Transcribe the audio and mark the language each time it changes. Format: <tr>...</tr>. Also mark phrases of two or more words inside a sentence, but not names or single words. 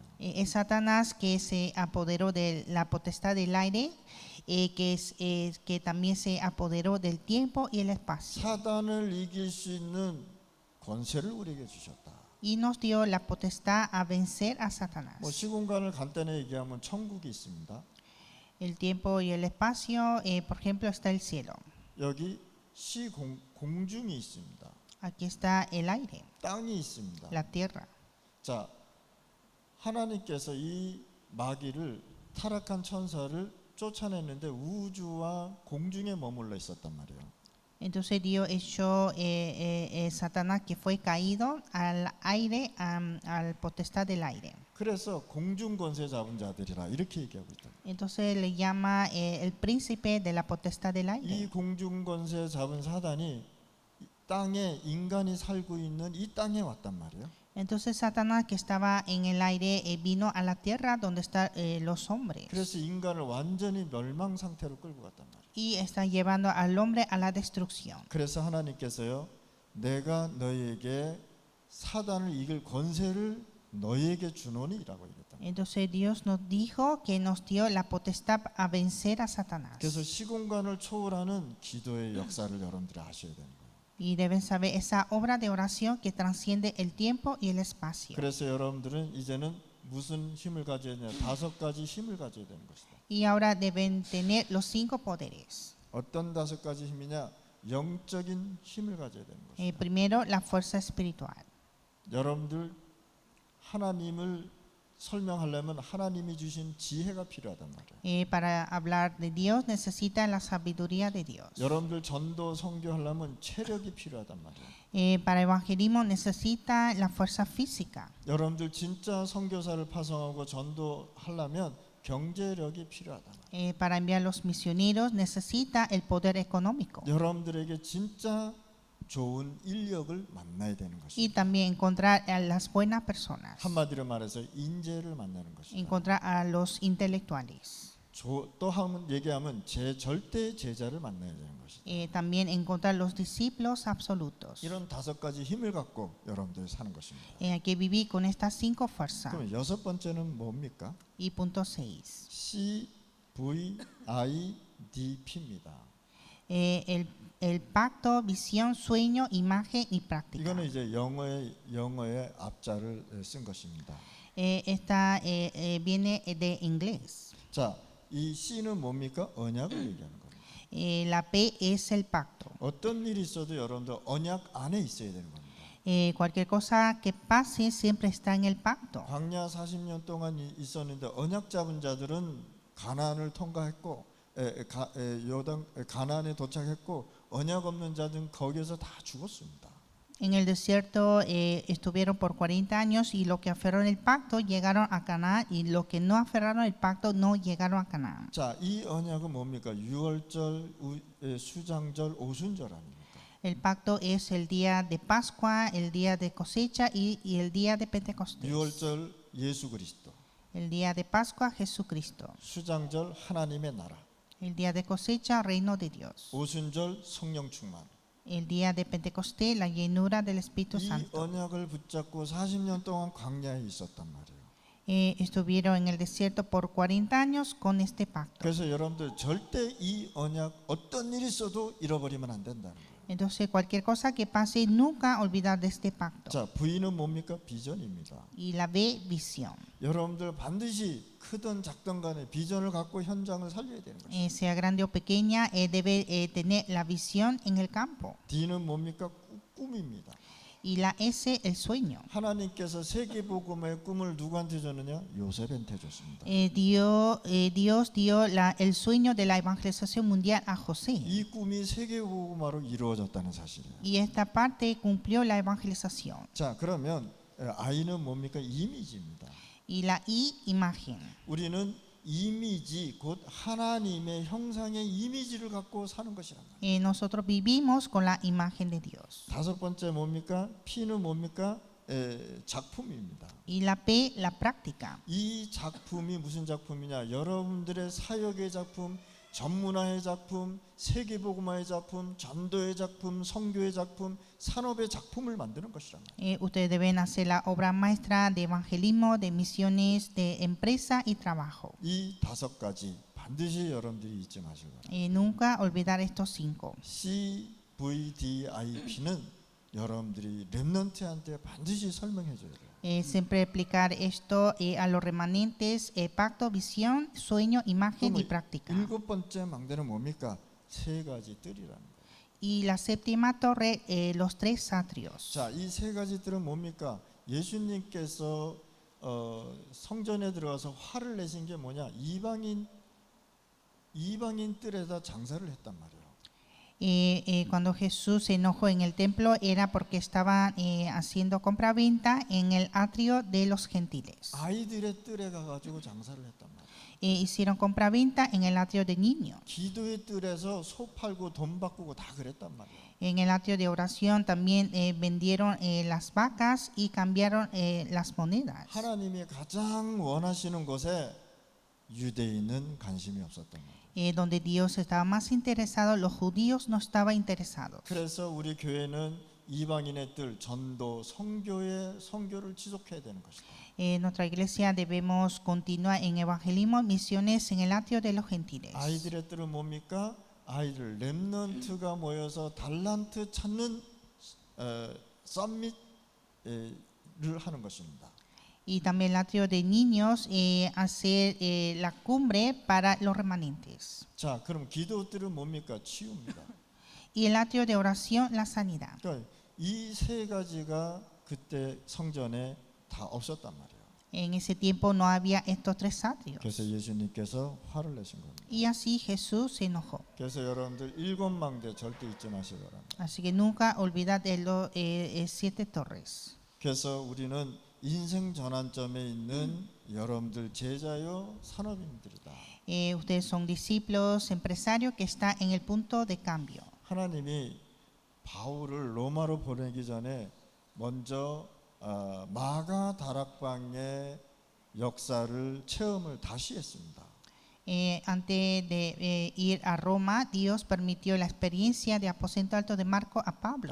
<es>Es Satanás que se apoderó de la potestad del aire, que también se apoderó del tiempo y el espacio.</es> <ko>사단을 이길 수 있는 권세를 우리에게 주셨다.</ko> <es>Y nos dio la potestad a vencer a Satanás.</es> <ko>뭐 시공간을 간단히 얘기하면 천국이 있습니다.</ko> <es>El tiempo y el espacio, por ejemplo, está el cielo.</es> <ko>여기 공중이 있습니다.</ko> <es>Aquí está el aire,</es> <ko>땅이 있습니다.</ko> <es>la tierra.</es> <ko>자, 하나님께서 이 마귀를 타락한 천사를 쫓아냈는데 우주와 공중에 머물러 있었단 말이에요.</ko> <es>Entonces Dios echó Satanás que fue caído al aire, al potestad del aire.</es> <ko>그래서 공중 권세 잡은 자들이라 이렇게 얘기하고 있다.</ko> <es>Entonces le llama el príncipe de la potestad del 이 aire.</es> <ko>공중 권세 잡은 사단이 이 땅에 인간이 살고 있는 이 땅에 왔단 말이에요.</ko> <es>Entonces Satanás que estaba en el aire vino a la tierra donde están los hombres</es> <ko>그래서 인간을 완전히 멸망 상태로 끌고 갔단 말이에요.</ko> <es>y está llevando al hombre a la destrucción.</es> <ko>그래서 하나님께서요, 내가 너희에게 사단을 이길 권세를 너희에게 주노니라고 얘기했다.</ko> <es>Entonces Dios nos dijo que nos dio la potestad a vencer a Satanás.</es> <ko>그래서 시공간을 초월하는 기도의 역사를 여러분들이 아셔야 되는 거예요.</ko> <es>Y deben saber esa obra de oración que transciende el tiempo y el espacio.</es> <ko>그래서 여러분들은 이제는 무슨 힘을 가져야 되냐? 5가지 힘을 가져야 되는 것이다.</ko> <es>Y ahora deben tener los 5 poderes.</es> <ko>어떤 5가지 힘이냐? 영적인 힘을 가져야 되는 것이다.</ko> <es>Primero, la fuerza espiritual.</es> <ko>여러분들 하나님을 설명하려면 하나님이 주신 지혜가 필요하단 말이에요.</ko> <es>Para hablar de Dios necesita la sabiduría de Dios.</es> <ko>여러분들 전도 선교하려면 체력이 필요하단 말이에요.</ko> <es>Para evangelismo necesita la fuerza física.</es> <ko>여러분들 진짜 선교사를 파송하고 전도하려면 경제력이 필요하단 말이에요.</ko> <es>Para enviar los misioneros necesita el poder económico.</es> <ko>여러분들에게 진짜 좋은 인력을 만나야 되는 Y 것입니다.</ko> <es>también encontrar a las buenas personas.</es> <ko>한마디로 말해서 인재를 만나는 것입니다.</ko> <es>Encontrar a los intelectuales.</es> <ko>또 한번 얘기하면 절대 제자를 만나야 되는 것이다.</ko> <es>También encontrar los discípulos absolutos.</es> <ko>이런 5가지 힘을 갖고 여러분들이 사는 것입니다.</ko> <es>Hay que vivir con estas 5 fuerzas.</es> <ko>그럼 6번째는 뭡니까?</ko> <es>Y punto 6.</es> <ko>CVIDP입니다.</ko> <es>El pacto, visión, sueño, imagen y práctica.</es> <ko>이거는 이제 영어의 앞자를 쓴 것입니다.</ko> <es>Esta viene de inglés.</es> <ko>자, 이 C는 뭡니까? 언약을 얘기하는 겁니다.</ko> <es>La P es el pacto.</es> <ko>어떤 일이 있어도 여러분들 언약 안에 있어야 되는 겁니다.</ko> <es>Cualquier cosa que pase siempre está en el pacto.</es> <ko>광야 40년 동안 있었는데 언약 잡은 자들은 가나안을 통과했고 가나안에 도착했고 언약 없는 자들은 거기에서 다 죽었습니다.</ko> <es>En el desierto estuvieron por 40 años y los que aferraron el pacto llegaron a Canaán y los que no aferraron el pacto no llegaron a Canaán.</es> <ko>자, 이 언약은 뭡니까? 유월절, 수장절, 오순절 아닙니까?</ko> <es>El pacto es el día de Pascua, el día de cosecha y el día de Pentecostés.</es> <ko>유월절 예수 그리스도,</ko> <es>El día de Pascua, Jesucristo.</es> <ko>수장절 하나님의 나라,</ko> <es>El día de cosecha, reino de Dios.</es> <ko>오순절 성령 충만.</ko> <es>El día de Pentecostés, la llenura del Espíritu 이 Santo.</es> <ko>언약을 붙잡고 40년 동안 광야에 있었단 말이에요.</ko> <es>Estuvieron en el desierto por 40 años con este pacto.</es> <ko>그래서 여러분들 절대 이 언약 어떤 일이 있어도 잃어버리면 안 된다는 거예요.</ko> <es>Entonces, cualquier cosa que pase, nunca olvidar de este pacto.</es> <ko>자, V는 뭡니까? 비전입니다.</ko> <es>Y la B, visión.</es> <ko>여러분들 반드시 크든 작든 간에 비전을 갖고 현장을 살려야 되는 것이죠.</ko> <es>Sea grande o pequeña, debe tener la visión en el campo.</es> <ko>D는 뭡니까? 꿈입니다.</ko> <es>Y la S, el sueño.</es> <ko>하나님께서 세계복음의 꿈을 누구한테 줬느냐? 요셉한테 줬습니다.</ko> <es>Dios dio el sueño de la evangelización mundial a José.</es> <ko>이 꿈이 세계복음화로 이루어졌다는 사실이에요.</ko> <es>Y esta parte cumplió la evangelización.</es> <ko>자, 그러면 I는 뭡니까? 이미지입니다.</ko> <es>Y la I, imagen.</es> <ko>우리는 이미지 곧 하나님의 형상의 이미지를 갖고 사는 것이란 말이에요.</ko> <es>Nosotros vivimos con la imagen de Dios.</es> <ko>5번째 뭡니까? P는 뭡니까? 작품입니다.</ko> <es>Y la P, la práctica.</es> <ko>이 작품이 무슨 작품이냐? 여러분들의 사역의 작품, 전문화의 작품, 세계복음화의 작품, 전도의 작품, 선교의 작품, 산업의 작품을 만드는 것이란 말이에요.</ko> <es>Ustedes deben hacer la obra maestra de evangelismo, de misiones, de empresa y trabajo.</es> <ko>이 5가지 반드시 여러분들이 잊지 마시고.</ko> <es>Nunca olvidar estos 5.</es> <ko>CVDIP는 여러분들이 렘넌트한테 반드시 설명해 줘야 돼요.</ko> <es>Siempre explicar esto a los remanentes: pacto, visión, sueño, imagen y práctica.</es> <ko>7번째 망대는 뭡니까? 3가지 뜰이라는 거예요.</ko> <es>Y la séptima torre, los 3 atrios.</es> <ko>자, 이 3가지 뜰은 뭡니까? 예수님께서 성전에 들어가서 화를 내신 게 뭐냐? 이방인 뜰에다 장사를 했단 말이에요.</ko> <es>Cuando Jesús se enojó en el templo era porque estaban haciendo compraventa en el atrio de los gentiles.</es> <ko>아이들의 뜰에 가가지고 장사를 했단 말이에요.</ko> <es>Hicieron compraventa en el atrio de niños.</es> <ko>기도의 뜰에서 소 팔고 돈 바꾸고 다 그랬단 말이에요.</ko> <es>En el atrio de oración también vendieron las vacas y cambiaron las monedas.</es> <ko>하나님이 가장 원하시는 곳에 유대인은 관심이 없었단 말이에요.</ko> <es>Donde Dios estaba más interesado, los judíos no estaban interesados.</es> <ko>그래서 우리 교회는 이방인의 뜰, 전도, 선교를 지속해야 되는 것이다.</ko> <es>Nuestra iglesia debemos continuar en evangelismo, misiones en el atrio de los gentiles.</es> <ko>아이들의 뜰은 뭡니까? 아이들 렘넌트가 모여서 달란트 찾는 썸밋을 하는 것입니다.</ko> <es>Y también el atrio de niños, hacer la cumbre para los remanentes.</es> <ko>자, 그럼 기도 뜰은 뭡니까? 치유입니다.</ko> <es>Y el atrio de oración, la sanidad.</es> <ko>그러니까 이 세 가지가 그때 성전에 다 없었단 말이에요.</ko> <es>En ese tiempo no había estos tres atrios.</es> <ko>그래서 예수님께서 화를 내신 겁니다.</ko> <es>Y así Jesús se enojó.</es> <ko>그래서 여러분들 일곱 망대 절대 잊지 마시기 바랍니다.</ko> <es>Así que nunca olvidad de los 7 torres.</es> <ko>그래서 우리는 인생 전환점에 있는 여러분들 제자요 산업인들이다.</ko> <es>Ustedes son discípulos, empresarios que están en el punto de cambio.</es> <ko>하나님이 바울을 로마로 보내기 전에 먼저 마가 다락방의 역사를 체험을 다시 했습니다.</ko> <es>Antes de ir a Roma, Dios permitió la experiencia de aposento alto de Marco a Pablo.</es>